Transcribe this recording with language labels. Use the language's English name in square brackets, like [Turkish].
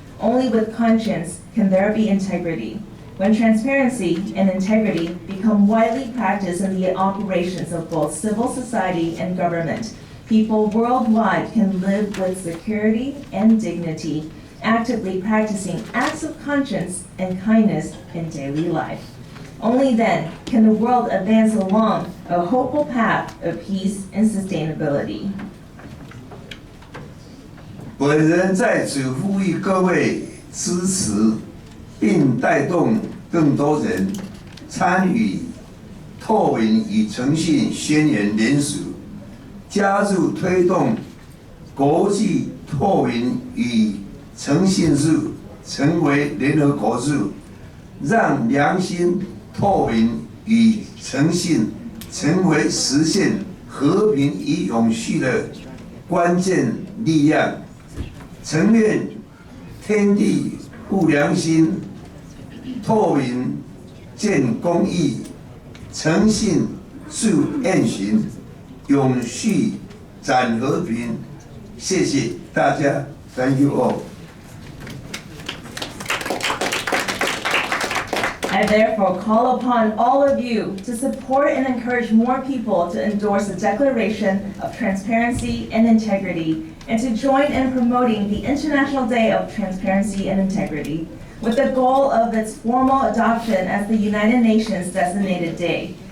[English] Only with conscience can there be integrity. When transparency and integrity become widely practiced in the operations of both civil society and government, people worldwide can live with security and dignity, actively practicing acts of conscience and kindness in daily life. Only then can the world advance along a hopeful path of peace and sustainability. [Chinese] 本人在此呼吁各位支持，并带动更多人参与透明与诚信宣言联署，加入推动国际透明与诚信日成为联合国日，让良心、透明与诚信成为实现和平与永续的关键力量。承愿天地护良心，透明建公义，诚信树愿行，永续展和平。谢谢大家 ， [English] Thank you all。 I therefore call upon all of you to support and encourage more people to endorse the Declaration of Transparency and Integrity and to join in promoting the International Day of Transparency and Integrity with the goal of its formal adoption as the United Nations designated day.